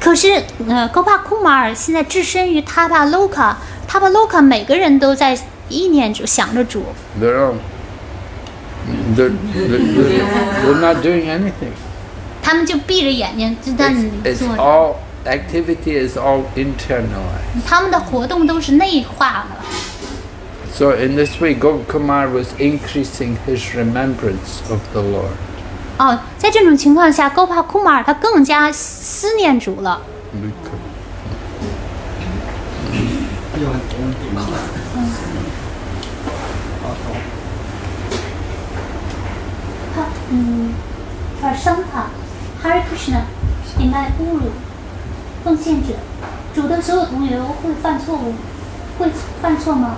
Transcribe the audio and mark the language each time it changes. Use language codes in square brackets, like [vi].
[zh] 可是戈巴库马尔现在置身于塔巴洛卡，每个人都在意念着想着主。 [en] They're not doing anything. [zh] 他们就闭着眼睛就在那里 [en] It's [zh] 坐着， [en] all activity is all internalized. [zh] 他们的活动都是内化的。 [en] So in this way, Gopkumar was increasing his remembrance of the Lord. [zh] 在这种情况下，戈巴库马尔他更加思念主了。 Prasanta Hare Krishna Imai Guru 奉献者，主的所有同学会犯错误，会犯错吗？